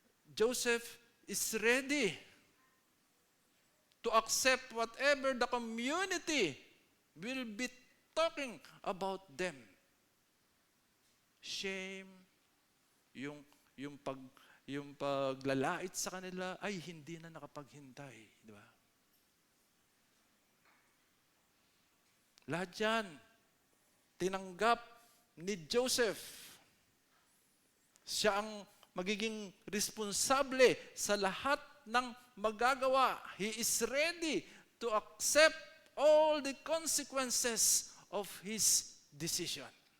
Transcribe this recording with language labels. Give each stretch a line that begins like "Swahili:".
English: Joseph is ready to accept whatever the community will be talking about them.
Filipino: Shame, yung paglalait sa kanila ay hindi na nakapaghintay, di ba? Lahat yan, tinanggap ni Joseph. Siya ang magiging responsable sa lahat ng magagawa.
English: He is ready to accept all the consequences of his decision.